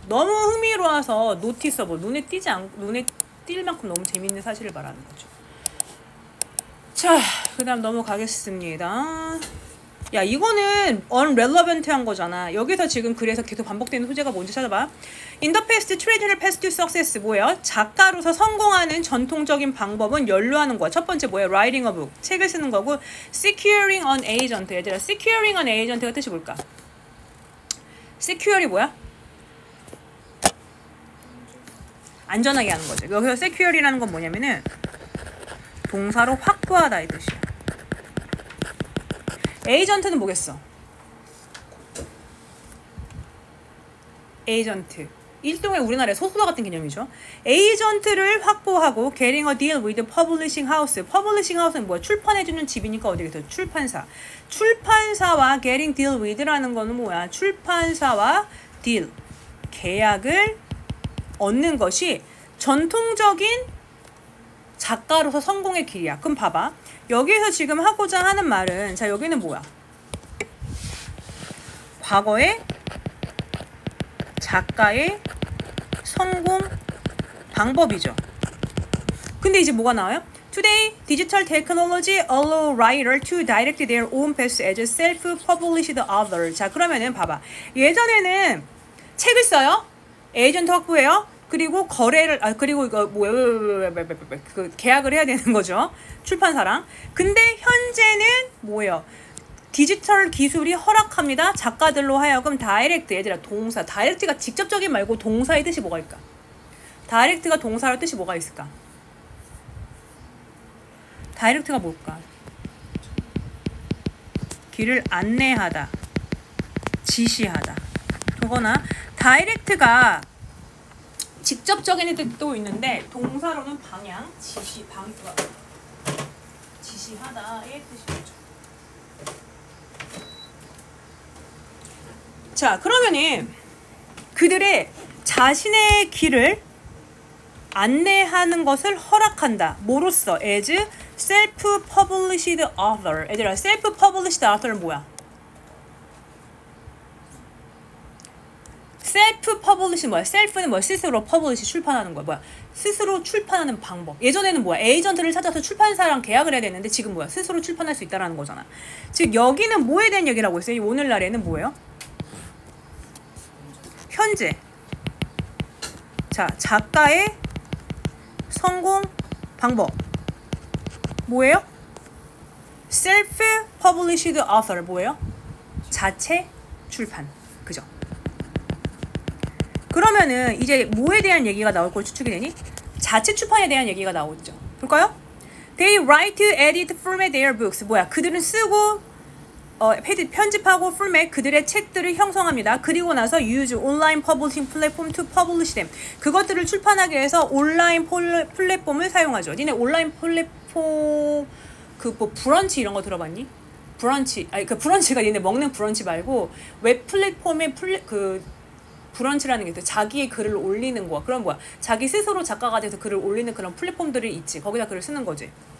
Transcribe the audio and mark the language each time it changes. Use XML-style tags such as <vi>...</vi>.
<ko>너무 흥미로워서 noticeable, 눈에 띌 만큼 너무 재밌는 사실을 말하는 거죠. 자, 그 다음 넘어가겠습니다. 야, 이거는 unrelevant한 거잖아. 여기서 지금 그래서 계속 반복되는 소재가 뭔지 찾아봐.</ko> <en>In the past, traditional path to success</en> <ko>뭐예요? 작가로서 성공하는 전통적인 방법은 연루하는 거야. 첫 번째 뭐예요?</ko> <en>Writing a book,</en> <ko>책을 쓰는 거고.</ko> <en>Securing an agent, 얘들아, securing an agent가</en> <ko>뜻이 뭘까? secure이 뭐야? 안전하게 하는 거죠. 여기서 secure이라는 건 뭐냐면은 동사로 확보하다 이 뜻이야. 에이전트는 뭐겠어? 에이전트. 일종의 우리나라의 소수자 같은 개념이죠. 에이전트를 확보하고</ko> <en>getting a deal with the publishing house.</en> <ko>publishing house는 뭐야? 출판해주는 집이니까 어디겠어? 출판사. 출판사와</ko> <en>getting deal with</en> <ko>라는 거는 뭐야? 출판사와 deal. 계약을 얻는 것이 전통적인 작가로서 성공의 길이야. 그럼 봐봐. 여기서 지금 하고자 하는 말은, 자, 여기는 뭐야? 과거의 작가의 성공 방법이죠. 근데 이제 뭐가 나와요?</ko> <en>Today, digital technology allow writer to direct their own path as self-published author.</en> <ko>자, 그러면은 봐봐. 예전에는 책을 써요. 에이전트 확보해요. 그리고 거래를 그리고 이거 그 계약을 해야 되는 거죠. 출판사랑. 근데 현재는 뭐예요? 디지털 기술이 허락합니다. 작가들로 하여금 다이렉트, 얘들아, 동사. 다이렉트가 직접적인 말고 동사의 뜻이 뭐가 있을까? 다이렉트가 동사의 뜻이 뭐가 있을까? 다이렉트가 뭘까? 길을 안내하다, 지시하다. 그거나 다이렉트가 직접적인 뜻도 있는데 동사로는 방향, 지시, 지시하다의 뜻이죠. 자, 그러면은 그들의 자신의 길을 안내하는 것을 허락한다. 뭐로써?</ko> <en>as self-published author.</en> <ko>얘들아, self-published author는 뭐야? self-publish는 뭐야? self는 뭐야? 스스로, publish, 출판하는 거야. 뭐야? 스스로 출판하는 방법. 예전에는 뭐야? 에이전트를 찾아서 출판사랑 계약을 해야 되는데 지금 뭐야? 스스로 출판할 수 있다라는 거잖아. 즉 여기는 뭐에 대한 얘기라고 했어요? 오늘날에는 뭐예요? 현재 자, 작가의 성공 방법 뭐예요? self-published author 뭐예요? 자체 출판. 그죠? 그러면은 이제 뭐에 대한 얘기가 나올 걸 추측이 되니? 자체 출판에 대한 얘기가 나오죠. 볼까요?</ko> <en>They write to edit format their books.</en> <ko>뭐야? 그들은 쓰고 편집하고 format 그들의 책들을 형성합니다. 그리고 나서</ko> <en>use online publishing platform to publish them.</en> <ko>그것들을 출판하기 위해서 온라인 플랫폼을 사용하죠. 니네 온라인 플랫폼 그 뭐 브런치 이런 거 들어봤니? 브런치 아니 그 브런치가 니네 먹는 브런치 말고 웹 플랫폼에 그 브런치라는 게 있어. 자기의 글을 올리는 거야. 그럼 뭐야? 자기 스스로 작가가 돼서 글을 올리는 그런 플랫폼들이 있지. 거기다 글을 쓰는 거지.</ko>